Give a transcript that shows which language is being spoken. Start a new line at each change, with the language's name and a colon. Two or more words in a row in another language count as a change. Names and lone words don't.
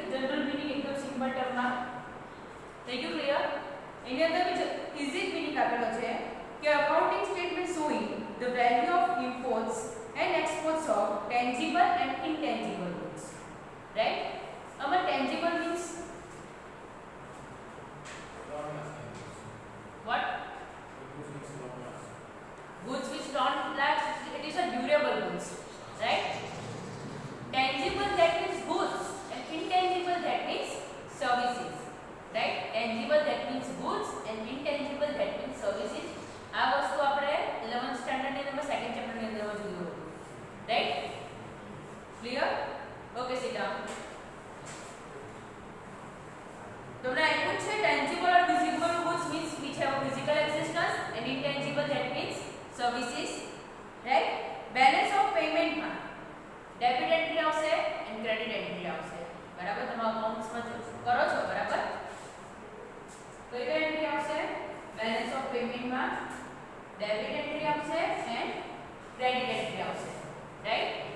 English: general meaning
Gujarati: એકદમ સિમ્પલ ટર્મમાં થઈ ગયું. ક્લિયર? એની અંદર
English: easy meaning
Gujarati: આપેલો છે કે
English: accounting statement showing the value of imports and exports of tangible and intangible goods. રાઈટ? આમાં tangible means what? Goods which don't last. It is a durable goods, right? Tangible, that means goods, and intangible, that means services, right? Tangible, that means goods, and intangible, that means services.
Gujarati: આ વસ્તુ આપણે 11th સ્ટાન્ડર્ડ ની અંદર
English: second chapter
Gujarati: ની અંદર જોયું હતું, રાઈટ?
English: clear? okay, sit down.
Gujarati: તમને આપ્યું છે
English: tangible or visible goods means which have a physical existence, and intangible, that means services, right? Balance of payment માં debit entry આવશે and credit entry
Gujarati: આવશે. બરાબર? તમે અકાઉન્ટ્સ માં કરો છો, બરાબર? કઈ કઈ એન્ટ્રી આવશે?
English: balance of payment માં debit entry આવશે and credit entry આવશે, રાઈટ?